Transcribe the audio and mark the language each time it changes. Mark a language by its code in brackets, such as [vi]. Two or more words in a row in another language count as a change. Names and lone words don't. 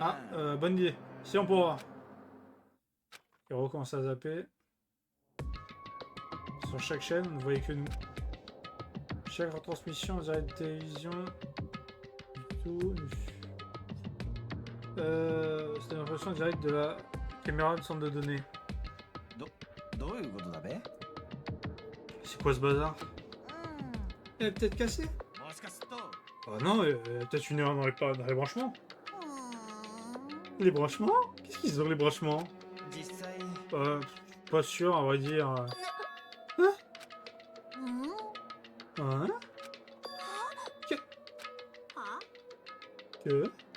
[fr] Ah, bonne idée. Si on pourra. Il recommence à zapper. Sur chaque chaîne, vous ne voyez que nous. Chaque retransmission en direct de télévision. Tout. C'est une retransmission en direct de la caméra de centre de données. [ja] どういうことだべ [fr] C'est quoi ce bazar? Elle est peut-être cassée? [ja] もしかすると [fr] Oh non, il y a peut-être une erreur dans les branchements. Les branchements? Qu'est-ce qu'ils ont les branchements? [ja] 実際 [fr] Pas sûr, à vrai dire. Hein? Que?